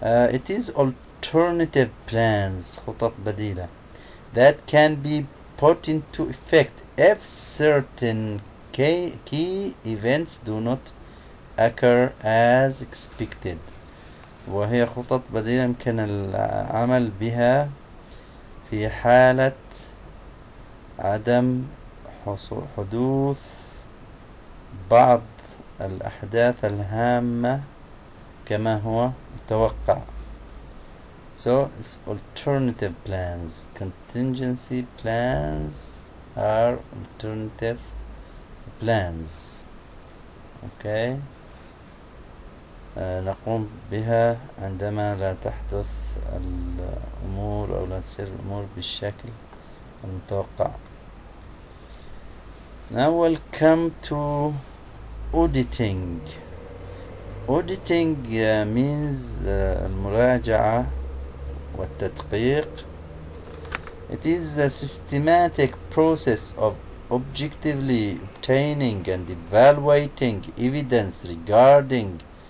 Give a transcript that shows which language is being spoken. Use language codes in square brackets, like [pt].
[en] It is alternative plans، [ar] خطط بديلة، [en] that can be put into effect if certain key events do not occur as expected. [ar] وهي خطط بديلة يمكن العمل بها في حالة عدم حدوث بعض الأحداث الهامة كما هو متوقع. [en] So it's alternative plans. Contingency plans are alternative plans. Okay. [ar] نقوم بها عندما لا تحدث الأمور أو لا تصير الأمور بالشكل المتوقع. [en] Now we'll come to auditing. Auditing means [ar] المراجعة والتدقيق. [en] It is a systematic process of objectively obtaining and evaluating evidence regarding